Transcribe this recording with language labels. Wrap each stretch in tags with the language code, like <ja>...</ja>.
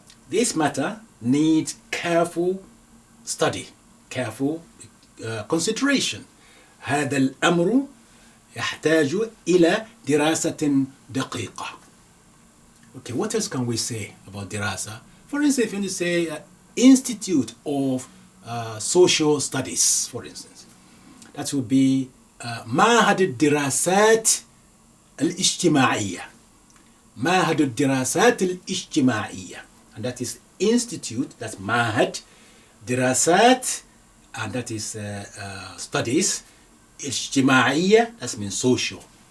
<en>This matter needs careful study, careful consideration.</en> <ar>هذا الأمر يحتاج إلى دراسة دقيقة.</ar> <en>Okay, what else can we say about dirasa? For instance, if you say Institute of Social Studies, for instance, that would be</en> <ar>معهد الدراسات الاجتماعية. معهد الدراسات الاجتماعية,</ar> <en>and that is institute, that's</en> <ar>معهد دراسات,</ar> <en>and that is studies,</en> <ar>اجتماعية,</ar> <en>that means social.</en>